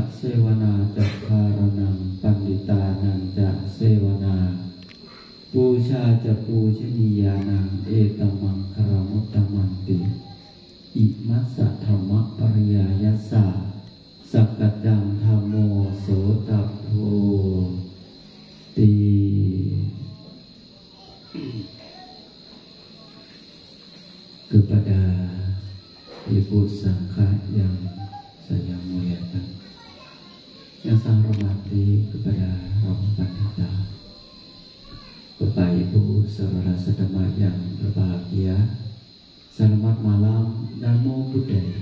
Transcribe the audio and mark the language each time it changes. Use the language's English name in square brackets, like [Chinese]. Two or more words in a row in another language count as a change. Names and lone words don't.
[Pali] เสวนาจักขารนังปันดิตานังจะเสวนาปูชาจะปูชนียานังเอตมังคารมุตตมันติอิมัสสะธรรมปริยายัสสะสักกัจจังธัมโมโสตัพโพติ [Indonesian] kepada Ibu Sangka yang saya muliakan, yang saya hormati kepada Romo Pandita, Bapak Ibu saudara sedema yang berbahagia, selamat malam, [Pali] Namo Buddhaya.